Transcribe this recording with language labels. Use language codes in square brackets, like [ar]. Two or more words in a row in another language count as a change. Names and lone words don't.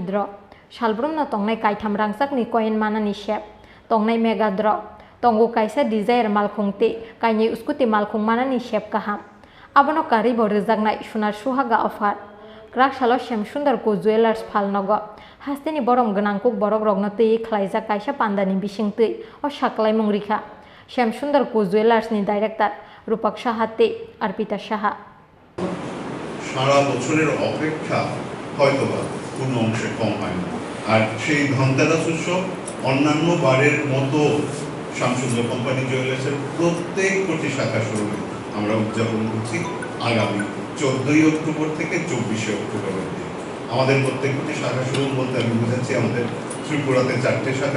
[trp] draw salbrum no tongnai kaitam rangsak ni coin manani shep tongnai [en] mega draw [trp] tongo kaisa desire malkhungte kaini uskuti malkhung manani shep kaham abono kari bo rejaknai [bn] sunar suhaga [trp] offer Krak Salo Shyam Sundar ko Jewelers Falnogo Hastini Borom Ganangkuk Borok Rognoti Khlaijak Kaisa Pandani Bisingtui o Saklai Mungrikha Shyam Sundar ko Jewelers ni Director Rupok Sahate Orpita Saha [bn] সারা বছরের অপেক্ষা হয়তোবা কোনো অংশে কম হয় না আর সেই ধনতেরাস উৎসব অন্যান্য বারের মতো শ্যামসুন্দর কোম্পানি জুয়েলার্সের প্রত্যেক কোটি শাখা শোরুমে আমরা উদযাপন করছি আগামী 14 অক্টোবর থেকে 24 অক্টোবর অবধি আমাদের প্রত্যেক কোটি শাখা শোরুম বলতে আমি বুঝাচ্ছি আমাদের ত্রিপুরাতে 4টে শাখা